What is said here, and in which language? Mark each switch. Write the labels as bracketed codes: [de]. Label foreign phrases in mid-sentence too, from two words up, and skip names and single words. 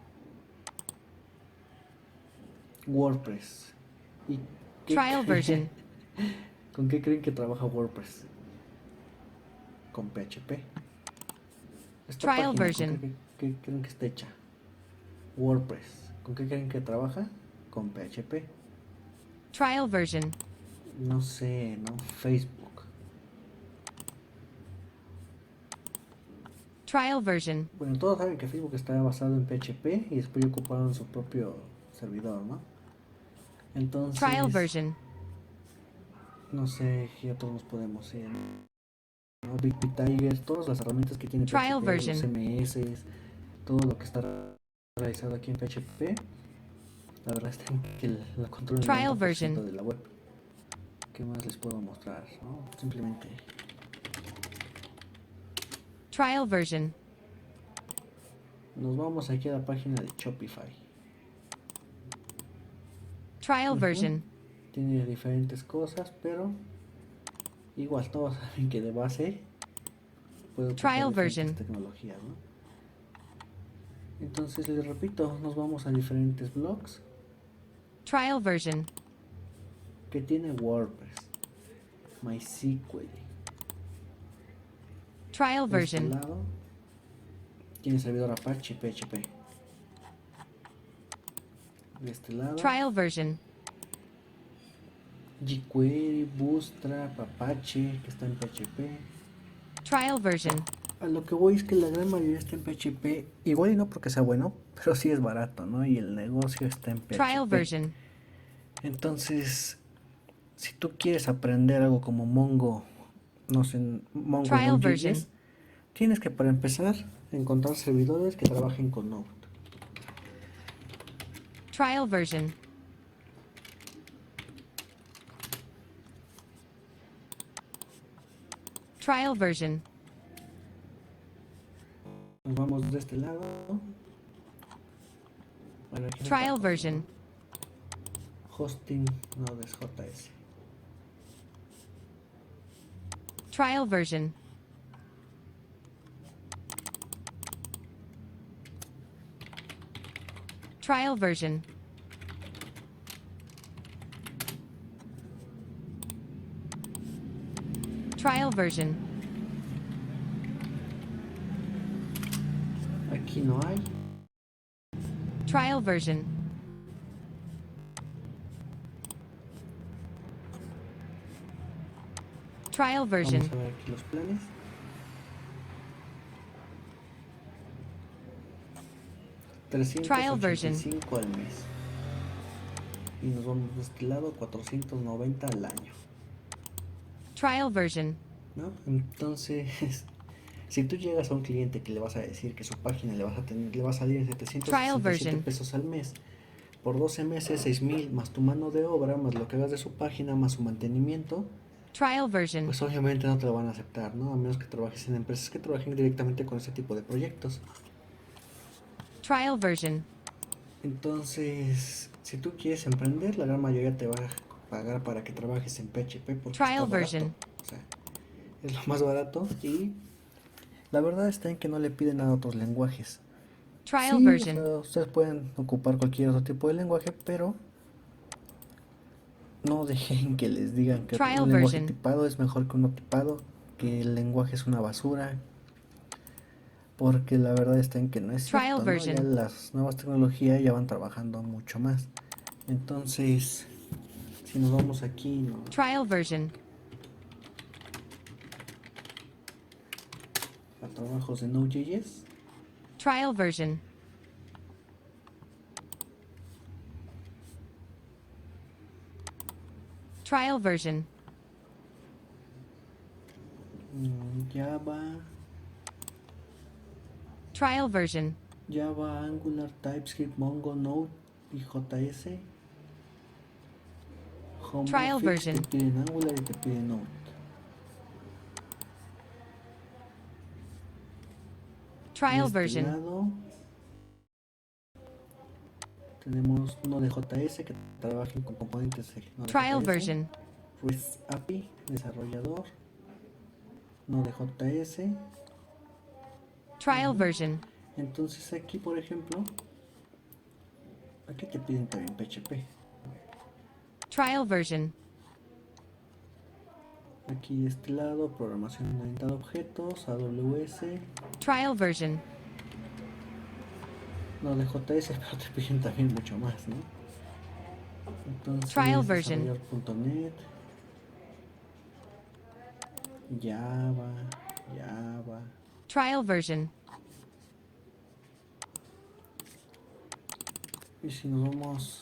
[es] WordPress. ¿Y qué [en] Trial version. [es] con qué creen que trabaja WordPress? Con PHP. Esta [en] Trial [es] página, [en] version. [es] qué creen que está hecha? WordPress. ¿Con qué creen que trabaja? Con PHP. [en] Trial version. [es] No sé, ¿no? Facebook. [en] Trial version. [es] Bueno, todos saben que Facebook está basado en PHP y después ocuparon su propio servidor, ¿no? [en] Trial [es] Entonces, [en] version. [es] no sé qué otros nos podemos ir, ¿no? Big Tiger, todas las herramientas que tiene [en] Trial [es] PHP, los [en] version. [es] CMS, todo lo que está realizado aquí en PHP, la verdad es que la controla el [en] Trial [es] 90% [en] version. [es] de la web. ¿Qué más les puedo mostrar? ¿No? Simplemente [en] Trial version. [es] nos vamos aquí a la página de Shopify. [en] Trial version. [es] Tiene diferentes cosas, pero igual todos saben que de base puede ocupar [en] Trial [es] diferentes [en] version. [es] tecnologías, ¿no? Entonces les repito, nos vamos a diferentes blogs [en] Trial version. [es] que tiene WordPress, MySQL. [en] Trial [es] De este [en] version. [es] lado tiene servidor Apache PHP. De este lado [en] Trial version. [es] jQuery, Bootstrap, Apache, que está en PHP. [en] Trial version. [es] A lo que voy es que la gran mayoría está en PHP, igual y no porque sea bueno, pero sí es barato, ¿no? Y el negocio está en [en] Trial [es] PHP. [en] version. [es] Entonces, si tú quieres aprender algo como Mongo, no sé, Mongo [en] Trial [es] Node.js, [en] version. [es] tienes que para empezar encontrar servidores que trabajen con Node. [en] Trial version. Trial version. [es] Nos vamos de este lado. Bueno, aquí [en] Trial [es] está [en] version. [es] Hosting Node.js. [en] Trial version. Trial version. Trial version. [es] Aquí no hay. [en] Trial version. Trial version. [es] Vamos a ver aquí los planes. [en] Trial version. [es] $385 al mes. y nos vamos de este lado 490 al año, [en] Trial version. [es] ¿no? Entonces, si tú llegas a un cliente que le vas a decir que su página le va a salir en [en] Trial [es] 767 [en] version. [es] pesos al mes, por 12 meses, 6,000, más tu mano de obra, más lo que hagas de su página, más su mantenimiento, [en] Trial version. [es] pues obviamente no te lo van a aceptar, ¿no? A menos que trabajes en empresas que trabajen directamente con este tipo de proyectos. [en] Trial version. [es] Entonces, si tú quieres emprender, la gran mayoría te va a pagar para que trabajes en PHP porque está [en] Trial [es] barato. [en] version. [es] O sea, es lo más barato y la verdad está en que no le piden a otros lenguajes. [en] Trial [es] Sí, o [en] version. [es] sea, ustedes pueden ocupar cualquier otro tipo de lenguaje, pero no dejen que les digan que [en] Trial [es] un lenguaje [en] version. [es] tipado es mejor que uno tipado, que el lenguaje es una basura, porque la verdad está en que no es [en] Trial [es] cierto, ¿no? Ya [en] version. [es] las nuevas tecnologías ya van trabajando mucho más. Entonces, si nos vamos aquí, ¿no? [en] Trial version. [es] A trabajos de Node.js, [en] Trial version. Trial version. [es] Java, [en] Trial version. [es] Java, Angular, TypeScript, Mongo, Node y JS. Home [en] Trial [es] Office te [en] version. [es] piden Angular y te piden Node. De [en] Trial [es] este [en] version. [es] lado tenemos Node.js que trabajen con componentes de [en] Trial [es] Node.js, [en] version. [es] REST API, desarrollador, Node.js. [en] Trial version. [es] Entonces aquí, por ejemplo, aquí te piden también PHP. [en] Trial version. [es] Aquí de este lado, programación orientada a objetos, AWS, [en] Trial version. [es] Node.js, pero te piden también mucho más, ¿no? [en] Trial [es] Entonces, [en] version. [es] desarrollador.net, Java, Java. [en] Trial version. [es] Y si nos vamos